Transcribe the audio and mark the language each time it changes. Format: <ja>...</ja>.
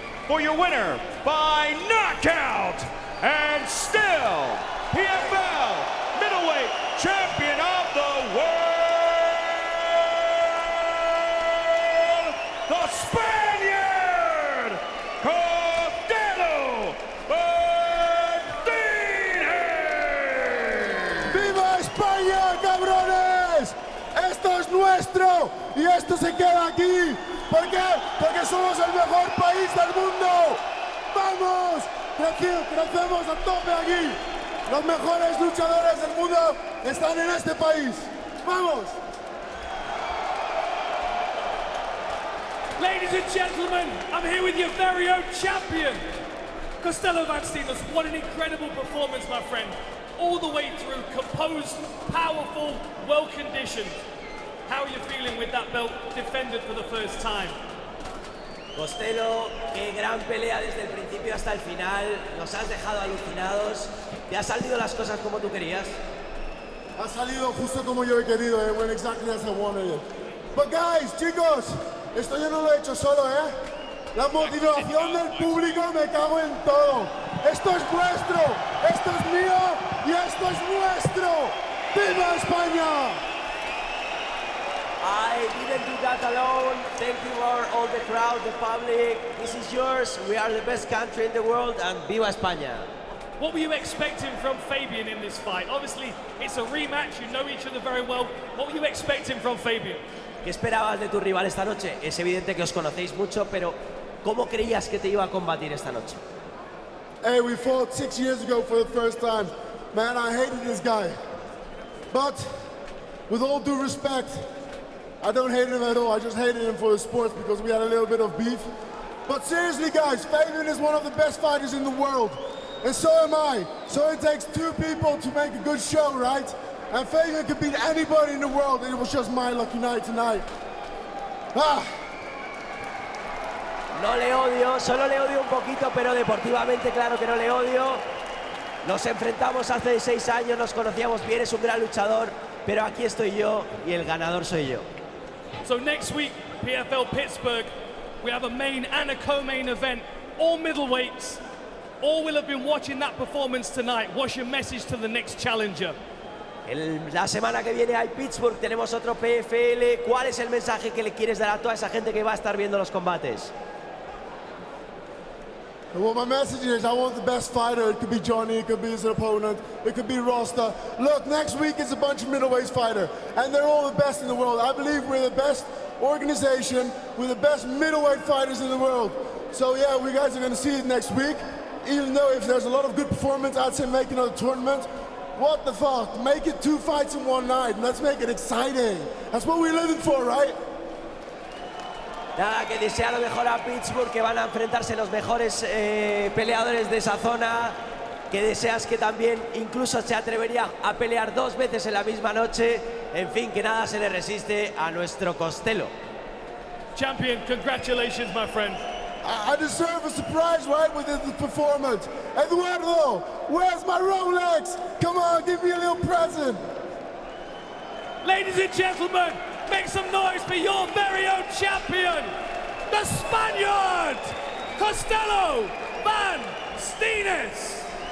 <en>For your winner by knockout, and still PFL middleweight champion of the world, the Spaniard, Costello van Steenis.</en> <es>¡Viva España, cabrones! Esto es nuestro y esto se queda aquí. ¿Por qué? Porque somos el mejor país del mundo. ¡Vamos! Crecemos a tope aquí. Los mejores luchadores del mundo están en este país. ¡Vamos!</es> <en>Ladies and gentlemen, I'm here with your very own champion, Costello van Steenis. What an incredible performance, my friend. All the way through, composed, powerful, well-conditioned. How are you feeling with that belt defended for the first time?</en> <es>Costello, qué gran pelea desde el principio hasta el final. Nos has dejado alucinados. ¿Te han salido las cosas como tú querías? Ha salido justo como yo he querido.</es> <en>It went exactly as I wanted it. But guys,</en> <es>chicos, esto yo no lo he hecho solo, la motivación del público, me cago en todo. Esto es nuestro, esto es mío y esto es nuestro. ¡Viva España!</es> <en>I didn't do that alone. Thank you for all the crowd, the public. This is yours. We are the best country in the world, and viva España. What were you expecting from Fabian in this fight? Obviously, it's a rematch. You know each other very well. What were you expecting from Fabian?</en> <es>¿Qué esperabas de tu rival esta noche? Es evidente que os conocéis mucho, pero ¿cómo creías que te iba a combatir esta noche?</es> <en>Hey, we fought 6 years ago for the first time. Man, I hated this guy. But, with all due respect, I don't hate him at all. I just hated him for the sports because we had a little bit of beef. But seriously, guys, Fabian is one of the best fighters in the world. And so am I. So it takes two people to make a good show, right? And Fabian could beat anybody in the world. And it was just my lucky night tonight.</en> <es>No le odio, solo le odio un poquito, pero deportivamente claro que no le odio. Nos enfrentamos hace 6 años, nos conocíamos bien, es un gran luchador, pero aquí estoy yo y el ganador soy yo.</es> <en>So next week, PFL Pittsburgh, we have a main and a co-main event, all middleweights. All will have been watching that performance tonight. What's your message to the next challenger?</en> <es>La semana que viene hay Pittsburgh, tenemos otro PFL. ¿Cuál es el mensaje que le quieres dar a toda esa gente que va a estar viendo los combates?</es> <en>Well, my message is I want the best fighter. It could be Johnny, it could be his opponent, it could be Rosta. Look, next week is a bunch of middleweight fighters, and they're all the best in the world. I believe we're the best organization, we're the best middleweight fighters in the world. So yeah, we guys are going to see it next week. Even though if there's a lot of good performance, I'd say make another tournament. What the fuck? Make it 2 fights in one night. Let's make it exciting. That's what we're living for, right?</en> <es>Nada, que desea lo mejor a Pittsburgh, que van a enfrentarse los mejores peleadores de esa zona, que deseas que también incluso se atrevería a pelear 2 veces en la misma noche. En fin, que nada se le resiste a nuestro Costello.</es> <en>Champion, congratulations, my friend. I deserve a surprise, right, with this performance. Eduardo, where's my Rolex? Come on, give me a little present. Ladies and gentlemen, make some noise for your very own champion, the Spaniard, Costello van Steenis.</en>